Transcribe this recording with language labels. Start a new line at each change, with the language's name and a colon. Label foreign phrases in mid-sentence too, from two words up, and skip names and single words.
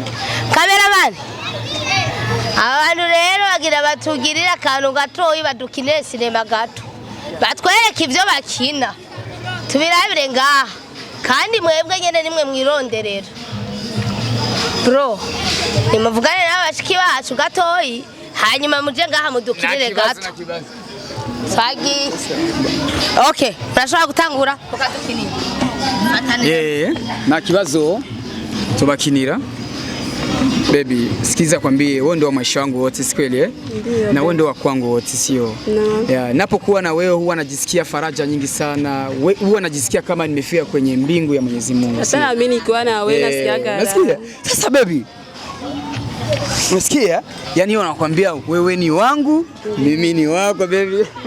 Rundi: kameramani abantu rero bagira batugirira akantu gatoyi badukinire sinema gato batwereka ivyo bakina tubirabire ngaha kandi mwebwe nyene nimwe mwironderera bro nimuvugane n'abashiki bacu gatoyi hanyuma muje ngaha mudukinire gato swagi okay turashobora gutangura ukadukinira
Swahili: na kibazo tubakinira baby sikiza kwambie wewe ndio maisha yangu wote si kweli na wewe ndio wa kwangu wote sio napokuwa na wewe huwa najisikia faraja nyingi sana huwa najisikia kama nimefika kwenye mbingu ya Mwenyezi Mungu sasa mimi nikiwa na wewe nasikiaga nasikia sasa baby unasikia yani wanakuambia wewe ni wangu mimi ni wako baby